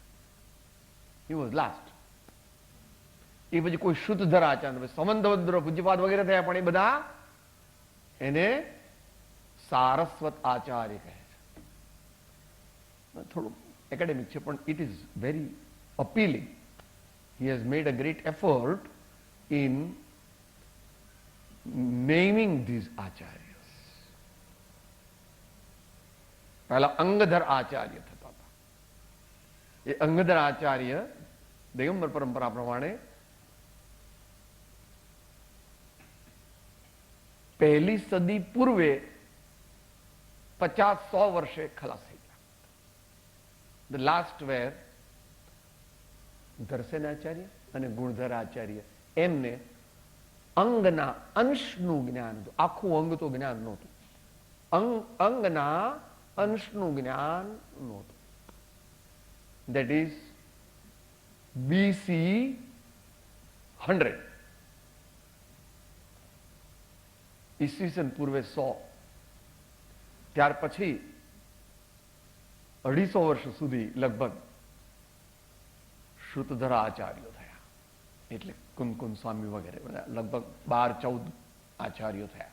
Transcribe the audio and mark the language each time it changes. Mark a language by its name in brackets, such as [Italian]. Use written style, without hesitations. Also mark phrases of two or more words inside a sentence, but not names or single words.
[English] He was last. [Gujarati] એ પછી કોઈ શુદ્ધધર આચાર્ય, સમંતવદ્ર પૂજ્યપાદ વગેરે થયા, પણ એ બધા એને સારસ્વત આચાર્ય કહે છે. થોડું એકેડેમિક છે, પણ [English] it is very appealing. He has made a great effort in naming these acharyas. [Gujarati] પહેલા અંગધર આચાર્ય થતા હતા. એ અંગધર આચાર્ય દિગંબર પરંપરા પ્રમાણે પહેલી સદી પૂર્વે 50-100 વર્ષે ખલાસ થઈ ગયા. [English] The last were દર્શન આચાર્ય અને ગુણધર આચાર્ય. [Gujarati] એમને અંગના અંશનું જ્ઞાન હતું. આખું અંગ તો જ્ઞાન નહોતું. અંગના અંશનું જ્ઞાન નહોતું. [English] That is BC 100. [Gujarati] ઈસવીસન પૂર્વે 100. ત્યાર પછી 250 વર્ષ સુધી લગભગ શ્રુતધર આચાર્યો થયા. એટલે કુમકુમ સ્વામી વગેરે બધા લગભગ 12-14 આચાર્યો થયા.